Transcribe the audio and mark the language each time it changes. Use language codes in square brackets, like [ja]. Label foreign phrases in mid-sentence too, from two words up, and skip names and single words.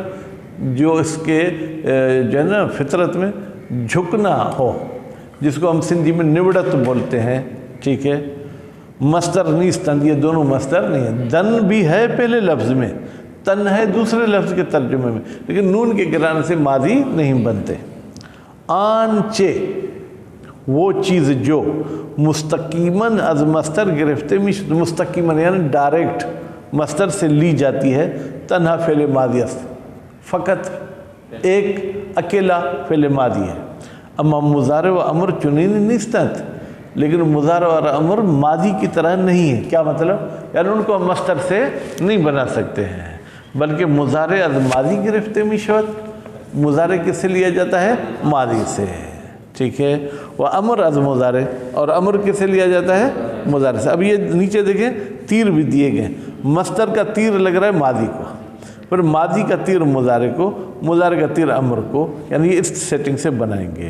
[ur] جو اس کے جو ہے نا فطرت میں جھکنا ہو، جس کو ہم سندھی میں نوڑت بولتے ہیں، ٹھیک ہے۔ [fa] مصدر نیستن، [ur] یہ دونوں مصدر نہیں ہے۔ دن بھی ہے پہلے لفظ میں، تن ہے دوسرے لفظ کے ترجمے میں، لیکن نون کے گرانے سے ماضی نہیں بنتے۔ آنچے، وہ چیز جو [fa] مستقیماً از مصدر گرفتے، [ur] مستقیماً یعنی ڈائریکٹ مصدر سے لی جاتی ہے، [fa] تنہا فعل ماضی است، [ur] فقط ایک اکیلا فعل ماضی ہے۔ [fa] اما مضارع و امر چنین نیستند، [ur] لیکن مضارع اور امر ماضی کی طرح نہیں ہے۔ کیا مطلب؟ یعنی ان کو ہم مصدر سے نہیں بنا سکتے ہیں، بلکہ [fa] مضارع از ماضی گرفتے می شود، [ur] مضارع کس سے لیا جاتا ہے؟ ماضی سے، ٹھیک ہے۔ وہ [fa] امر از مضارع، [ur] اور امر کس سے لیا جاتا ہے؟ مضارع سے۔ اب یہ نیچے دیکھیں تیر بھی دیے گئے، مصدر کا تیر لگ رہا ہے ماضی کو، پھر ماضی کا تیر مضارع کو، مضارع کا تیر امر کو، یعنی یہ اس سیٹنگ سے بنائیں گے۔